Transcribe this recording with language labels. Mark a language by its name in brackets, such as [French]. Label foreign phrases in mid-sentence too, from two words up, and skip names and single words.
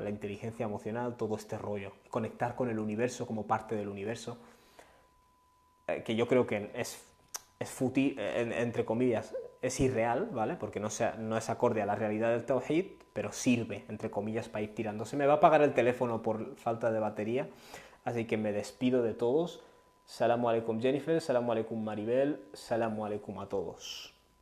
[Spanish] La inteligencia emocional, todo este rollo, conectar con el universo como parte del universo, que yo creo que es fútil, entre comillas, es irreal, ¿vale? Porque no es acorde a la realidad del Tawhid, pero sirve, entre comillas, para ir tirando. Se me va a apagar el teléfono por falta de batería, así que me despido de todos. [Arabic] السلام عليكم [Spanish] Jennifer, [Arabic] السلام عليكم [Spanish] Maribel, [Arabic] السلام عليكم [Spanish] a todos.